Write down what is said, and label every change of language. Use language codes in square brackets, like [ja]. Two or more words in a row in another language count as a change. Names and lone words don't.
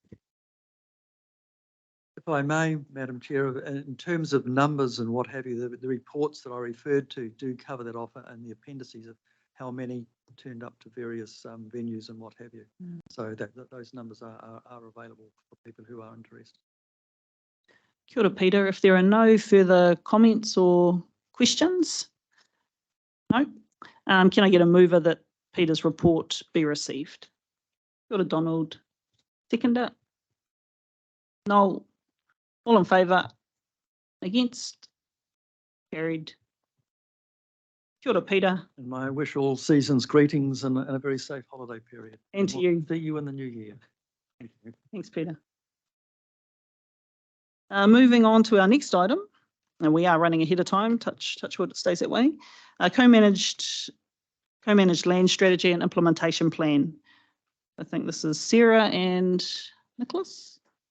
[en] If I may, Madam Chair, in terms of numbers and what have you, the reports that I referred to do cover that offer and the appendices of how many turned up to various venues and what have you. So that those numbers are available for people who are interested. [mi] Kia ora, Peter. [en] If there are no further comments or questions, no. Can I get a mover that Peter's report be received? [mi] Kia ora, [en] Donald. Seconder. No. All in favour? Against? Carried. [mi] Kia ora, Peter. [en] And I wish all seasons greetings and a very safe holiday period. And to you. See you in the new year. Thank you. Thanks, Peter. Moving on to our next item, and we are running ahead of time, touch wood, it stays that way. Co-managed land strategy and implementation plan. I think this is Sarah and Nicholas.